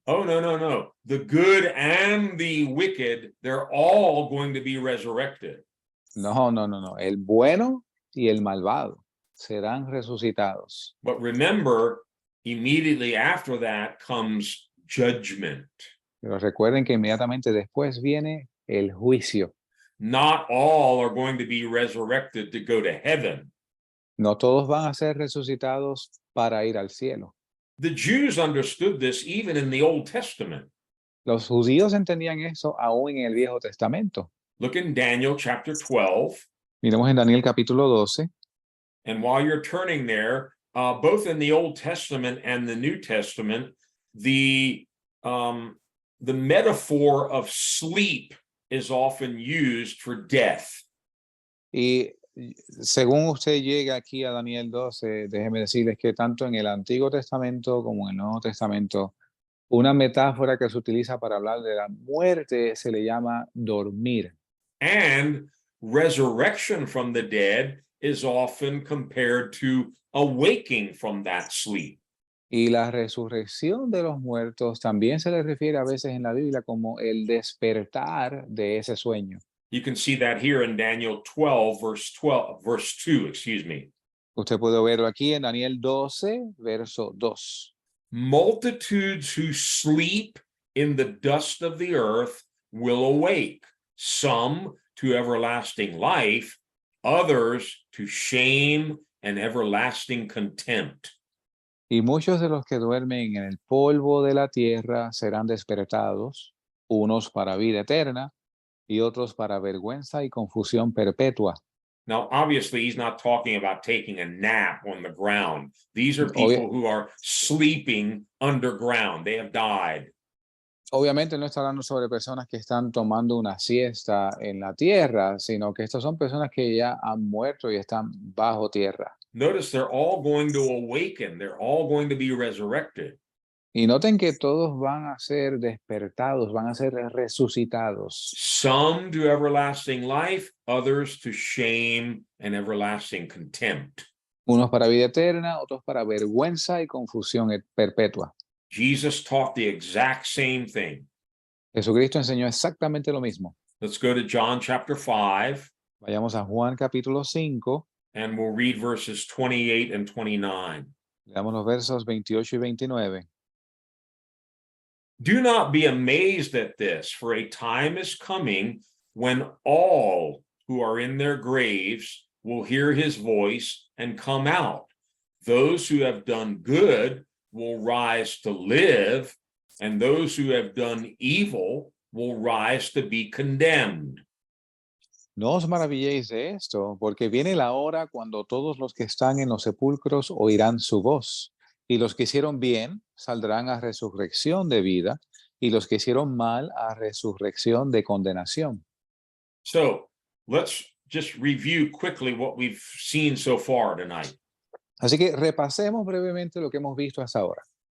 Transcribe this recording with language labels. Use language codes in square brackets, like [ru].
[en] Oh, no, no, no. The good and the wicked, they're all going to be resurrected. [es] No, no, no, no. El bueno y el malvado serán resucitados. [en] But remember, immediately after that comes judgment. [es] Pero recuerden que inmediatamente después viene el juicio. [en] Not all are going to be resurrected to go to heaven. [es] No todos van a ser resucitados para ir al cielo. [en] The Jews understood this even in the Old Testament. [es] Los judíos entendían eso aún en el Viejo Testamento. [en] Look in Daniel chapter 12. [es] Miremos en Daniel capítulo 12. [en] And while you're turning there, both in the Old Testament and the New Testament, the metaphor of sleep is often used for death. [es] Y según usted llega aquí a Daniel 12, déjeme decirles que tanto en el Antiguo Testamento como en el Nuevo Testamento, una metáfora que se utiliza para hablar de la muerte se le llama dormir. [en] And resurrection from the dead is often compared to awaking from that sleep. [es] Y la resurrección de los muertos también se le refiere a veces en la Biblia como el despertar de ese sueño. [en] You can see that here in Daniel 12, verse 2, excuse me. [es] Usted puede verlo aquí en Daniel 12, verso 2. [en] Multitudes who sleep in the dust of the earth will awake, some to everlasting life, others to shame and everlasting contempt. [es] Y muchos de los que duermen en el polvo de la tierra serán despertados, unos para vida eterna y otros para vergüenza y confusión perpetua. [en] Now, obviously, he's not talking about taking a nap on the ground. These are people who are sleeping underground. They have died. [es] Obviamente no está hablando sobre personas que están tomando una siesta en la tierra, sino que estas son personas que ya han muerto y están bajo tierra. [en] Notice they're all going to awaken. They're all going to be resurrected. [es] Y noten que todos van a ser despertados, van a ser resucitados. [en] Some to everlasting life, others to shame and everlasting contempt. [es] Unos para vida eterna, otros para vergüenza y confusión perpetua. [en] Jesus taught the exact same thing. [es] Jesucristo enseñó exactamente lo mismo. [en] Let's go to John chapter 5. [es] Vayamos a Juan capítulo 5. [en] And we'll read verses 28 and 29. [es] Leamos los versos 28 y 29. [en] Do not be amazed at this, for a time is coming when all who are in their graves will hear his voice and come out. Those who have done good will rise to live, and those who have done evil will rise to be condemned. [es] No os maravilléis de esto, porque viene la hora cuando todos los que están en los sepulcros oirán su voz, y los que hicieron bien saldrán a resurrección de vida, y los que hicieron mal a resurrección de condenación. [en] So let's just review quickly what we've seen so far tonight. [es] Así que repasemos brevemente lo que hemos visto hasta ahora.